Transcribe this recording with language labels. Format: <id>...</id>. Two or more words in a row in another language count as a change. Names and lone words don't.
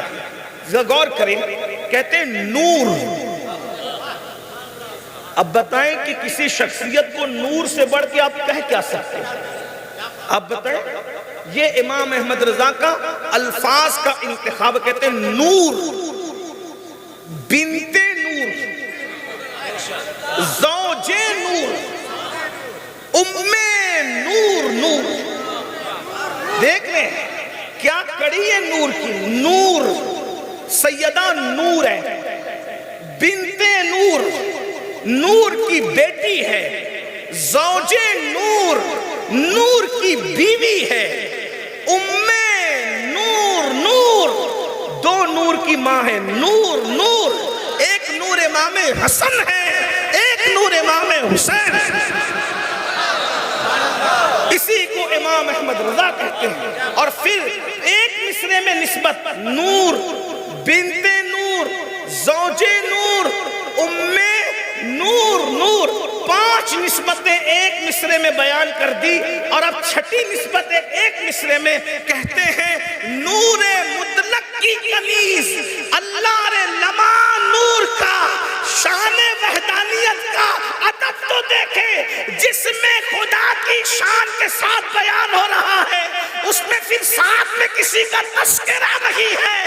<ur>غور کریں، کہتے ہیں نور۔ اب بتائیں کہ کسی شخصیت کو نور سے بڑھ کے آپ کہہ کیا سکتے ہیں؟ آپ بتائیں۔ یہ امام احمد رضا کا الفاظ کا انتخاب، کہتے ہیں نور، بنت نور، زوج نور، ام نور۔ نور دیکھ لیں کیا کڑی ہے نور کی۔ نور سیدہ نور ہے، بنت نور، نور کی بیٹی ہے، زوج نور، نور کی بیوی ہے، ام نور۔ نور دو نور کی ماں ہے، نور نور۔ ایک نور امام حسن ہے، ایک نور امام حسین ہے۔ اسی کو امام احمد رضا کہتے ہیں۔ اور پھر ایک مصرے میں نسبت نور، بنت نور، زوج نور، ام نور۔ نور 5 نسبتیں ایک مصرے میں بیان کر دی، اور اب 6ٹھی نسبت ایک مصرے میں کہتے ہیں نور مطلق کی کنیز، اللہ رے لما نور کا، شان وحدانیت کا ادب تو دیکھیں جس میں خدا کی شان کے ساتھ بیان ہو رہا ہے، اس میں پھر ساتھ میں کسی کا تذکرہ نہیں ہے۔</ur>